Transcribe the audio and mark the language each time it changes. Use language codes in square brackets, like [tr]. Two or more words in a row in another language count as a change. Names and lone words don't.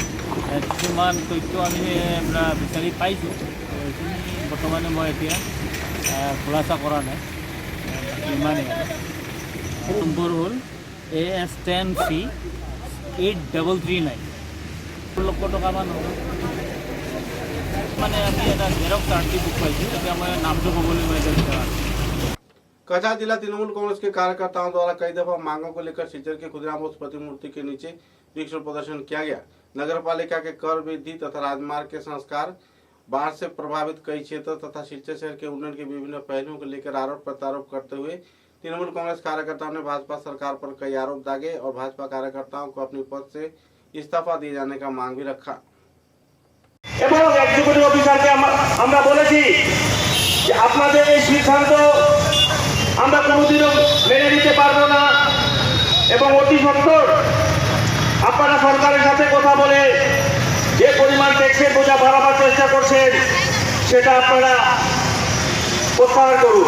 [as] কিছুমান তথ্য আমি বিচাৰি পাইছোঁ, বৰ্তমানে মই এতিয়া খোলাচা কৰা নাই। ইমানেই নম্বৰ হ'ল AS10C 8339 লক্ষ টকামান হ'ব। মানে আমি এটা [en] xerox RT book [as] পাইছোঁ। এতিয়া মই নামটো ক'বলৈ মই এতিয়া [hi] कछा जिला तृणमूल कांग्रेस के कार्यकर्ताओं द्वारा कई दफा मांगों को लेकर सिचर के खुदराम प्रतिमूर्ति के नीचे विक्षोभ प्रदर्शन किया गया। नगर पालिका के कर वृद्धि तथा राजमार्ग के संस्कार, बाढ़ से प्रभावित कई क्षेत्र तथा सिलचर शहर के उन्नयन के विभिन्न पहलुओं को लेकर आरोप प्रत्यारोप करते हुए तृणमूल कांग्रेस कार्यकर्ताओं ने भाजपा सरकार पर कई आरोप दागे और भाजपा कार्यकर्ताओं को अपने पद से इस्तीफा दिए जाने का मांग भी रखा। [bn] এবং [en] executive officerকে [bn] আমরা বলেছি যে আপনাদের এই সিদ্ধান্ত আমরা কোনোদিনও মেনে নিতে পারবো না এবং অতি সত্বর আপনারা সরকারের সাথে কথা বলে যে পরিমাণ ট্যাক্সের বোঝা বাড়াবার চেষ্টা করছেন সেটা আপনারা প্রত্যাহার করুন।